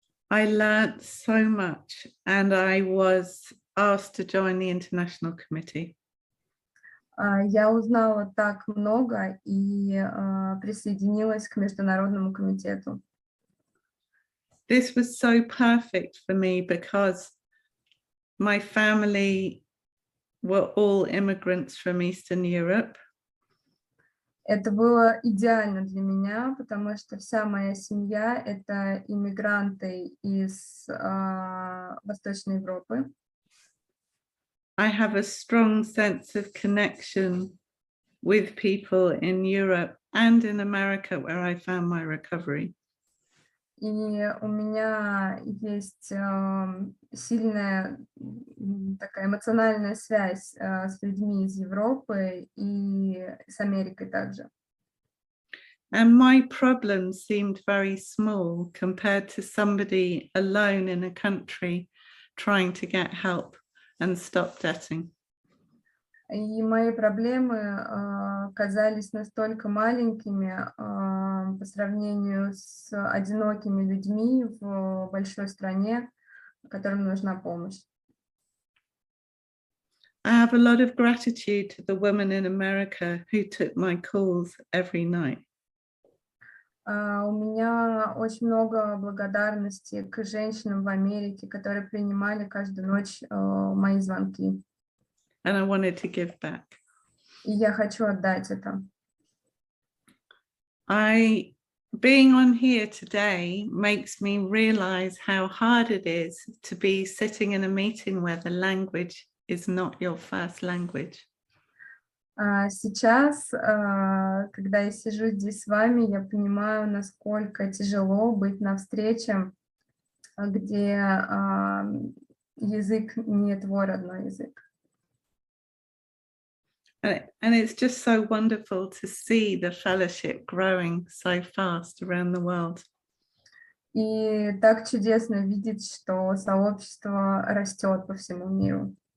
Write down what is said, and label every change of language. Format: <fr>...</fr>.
<en>I learned so much, and I was asked to join the International Committee.</en> <ru>Я узнала так много и присоединилась к Международному комитету.</ru> <en>This was so perfect for me because my family were all immigrants from Eastern Europe.</en> <ru>Это было идеально для меня, потому что вся моя семья — это иммигранты из Восточной Европы.</ru> <en>I have a strong sense of connection with people in Europe and in America, where I found my recovery.</en> <ru>И у меня есть сильная такая эмоциональная связь с людьми из Европы и с Америкой также.</ru> <en>And my problems seemed very small compared to somebody alone in a country trying to get help and stop debting.</en> <ru>И мои проблемы казались настолько маленькими по сравнению с одинокими людьми в большой стране, которым нужна помощь.</ru> <en>I have a lot of gratitude to the women in America who took my calls every night.</en> <ru>У меня очень много благодарности к женщинам в Америке, которые принимали каждую ночь мои звонки.</ru> <en>And I wanted to give back.</en> <ru>И я хочу отдать это.</ru> <en>Being on here today makes me realize how hard it is to be sitting in a meeting where the language is not your first language.</en> <ru>Сейчас, когда я сижу здесь с вами, я понимаю, насколько тяжело быть на встрече, где язык не твой родной язык.</ru> <en>And it's just so wonderful to see the fellowship growing so fast around the world.</en> <ru>И так чудесно видеть, что сообщество растет по всему миру.</ru>